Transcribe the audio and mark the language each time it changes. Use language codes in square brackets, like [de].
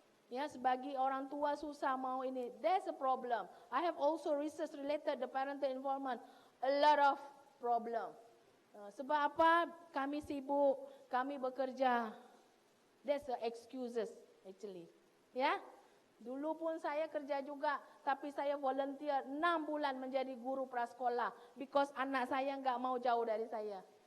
[ms] Sebagai orang tua susah mau ini. [en] There's a problem. I have also research related the parental involvement. A lot of problem. [ms] Sebab apa? Kami sibuk, kami bekerja. [en] That's the excuses actually. [ms] Dulu pun saya kerja juga, tapi saya volunteer 6 bulan menjadi guru prasekolah because anak saya enggak mau jauh dari saya.